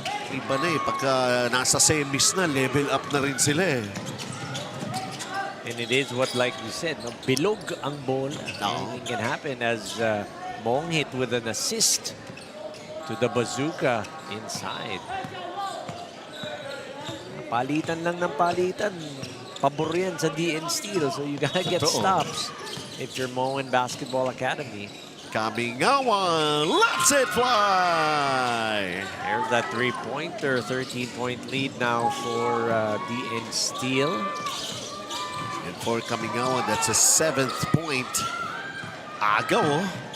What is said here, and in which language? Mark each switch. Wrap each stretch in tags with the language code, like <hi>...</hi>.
<tl>Iba na eh, pagka nasa semis na, level up na rin sila eh.</tl> <en>And it is what, like you said, no?</en> <tl>Bilog ang bola. Oo.</tl> <en>Anything can happen as Mowen hit with an assist to the bazooka inside.</en> <tl>Palitan lang ng palitan. Pabor yan sa</tl> <en>DN Steel, so you gotta get</en> <tl>Totoo.</tl> <en>stops if you're Mowen Basketball Academy. Kamingawan lets it fly! There's that three-pointer, 13-point lead now for DN Steel. And for Kamingawan, that's a 7th point. Agaw.</en>